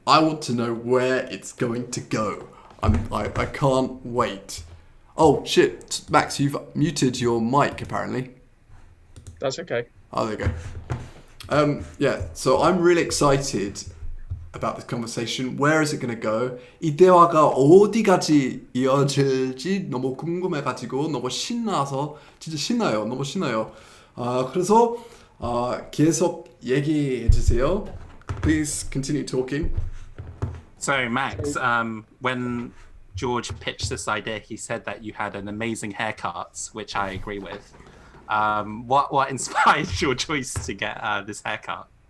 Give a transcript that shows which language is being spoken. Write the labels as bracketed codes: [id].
[en] I want to know where it's going to go. I can't wait. Oh shit, Max, you've muted your mic apparently. That's okay. Oh, there you go. Yeah, so I'm really excited about this conversation. Where is it going to go? [ko] 이 대화가 어디까지 이어질지 너무 궁금해가지고 너무 신나서 진짜 신나요. 너무 신나요. 그래서 계속 얘기해 주세요. [en] Please continue talking. So Max, when George pitched this idea, he said that you had an amazing haircut, which I agree with. What inspired your choice to get this haircut?